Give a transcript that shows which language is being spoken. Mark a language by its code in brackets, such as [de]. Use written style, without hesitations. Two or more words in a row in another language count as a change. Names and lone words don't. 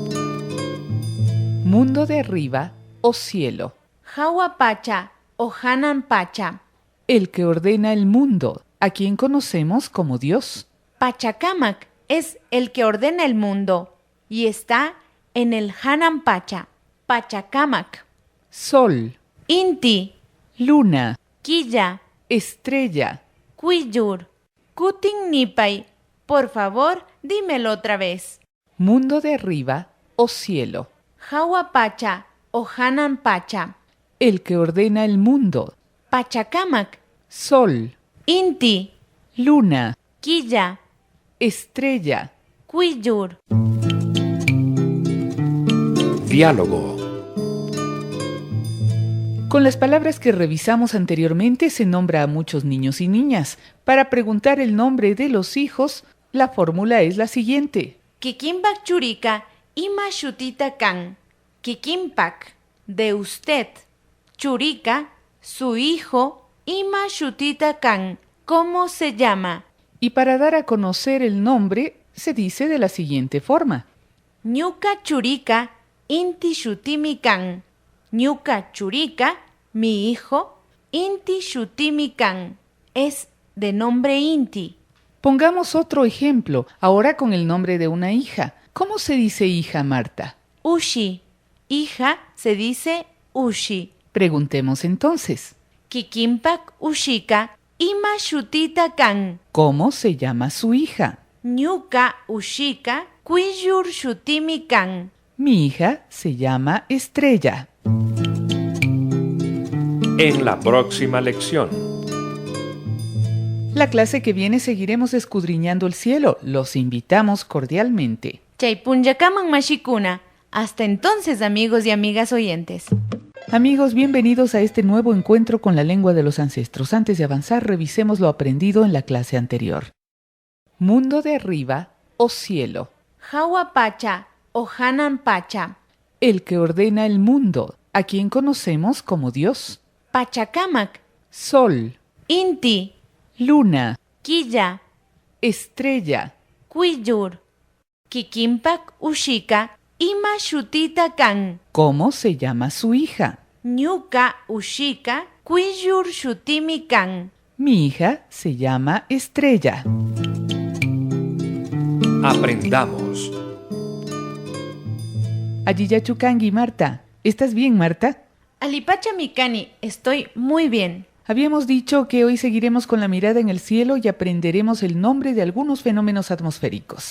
[es] Mundo de arriba o cielo. [qu] Hawapacha o Hanan Pacha. [es] El que ordena el mundo, a quien conocemos como Dios. Pachacamac es el que ordena el mundo y está en el Hanan Pacha, Pachacamac. Sol, [qu] Inti, [es] luna, [qu] Quilla, [es] estrella. [qu] Quillur, Kutin Nipay. [es] Por favor, dímelo otra vez. Mundo de arriba o cielo. [qu] Hawapacha o Hanan Pacha. [es] El que ordena el mundo. Pachacamac, Sol, [qu] Inti, [es] luna, [qu] Quilla, [es] estrella. [qu] Quillur. [es] Diálogo. Con las palabras que revisamos anteriormente se nombra a muchos niños y niñas. Para preguntar el nombre de los hijos, la fórmula es la siguiente. [qu] Kikimpak churika, ima shutita kan. Kikimpak, [es] de usted. Churika, su hijo, [qu] ima shutita kan. [es] ¿Cómo se llama? Y para dar a conocer el nombre, se dice de la siguiente forma. [qu] Ñuka churika, inti shutimi kan. Ñuka churika, [es] Mi hijo, [qu] Inti Shutimi kan, [es] es de nombre Inti. Pongamos otro ejemplo, ahora con el nombre de una hija. ¿Cómo se dice hija, Marta? Ushi. Hija se dice Ushi. Preguntemos entonces, [qu] Kikimpak Ushika, Ima Shutita kan. [es] ¿cómo se llama su hija? [qu] Ñuka Ushika, Quiyur Shutimi kan. [es] Mi hija se llama Estrella. En la próxima lección. La clase que viene seguiremos escudriñando el cielo. Los invitamos cordialmente. [qu] Chaypunyakaman mashikuna. [es] Hasta entonces, amigos y amigas oyentes. Amigos, bienvenidos a este nuevo encuentro con la lengua de los ancestros. Antes de avanzar, revisemos lo aprendido en la clase anterior. Mundo de arriba o cielo. [qu] Hawa Pacha o Hanan Pacha. [es] El que ordena el mundo, a quien conocemos como Dios. Pachakamak. Sol, [qu] Inti. [es] luna, [qu] Quilla. [es] estrella. [qu] Quiyur. Kikimpak Ushika. Ima Shutita kan. [es] ¿Cómo se llama su hija? [qu] Ñuka Ushika. Quiyur Shutimi kan. [es] Mi hija se llama Estrella. Aprendamos. [qu] Ayiyachukangi, Marta. [es] ¿Estás bien, Marta? [qu] Alipacha Mikani, [es] estoy muy bien. Habíamos dicho que hoy seguiremos con la mirada en el cielo y aprenderemos el nombre de algunos fenómenos atmosféricos.